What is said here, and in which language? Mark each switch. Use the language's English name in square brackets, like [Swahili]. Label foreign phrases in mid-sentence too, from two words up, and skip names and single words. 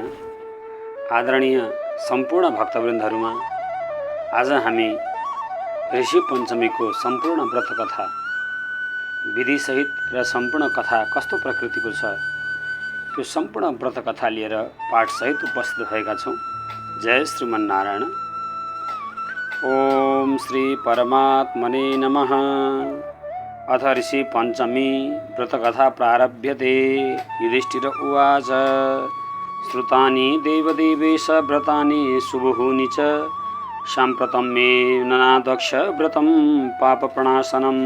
[Nepali] आदरणीय सम्पूर्ण भक्तवृन्दहरुमा आज हामी ऋषि पञ्चमीको सम्पूर्ण व्रत कथा विधि सहित र सम्पूर्ण कथा कस्तो प्रकृतिको छ त्यो सम्पूर्ण व्रत कथा लिएर पाठ सहित उपस्थित भएका छौं। [Sanskrit] जय श्रीमन्नारायण। ओम श्री परमात्मने नमः। अथ ऋषि पञ्चमी व्रतकथा प्रारभ्यते। युधिष्ठिर उवाच श्रुतानि देवदेवेश व्रतानि शुभूनि च साम्प्रतं मे ननादक्ष व्रतं पापप्रणाशनम्।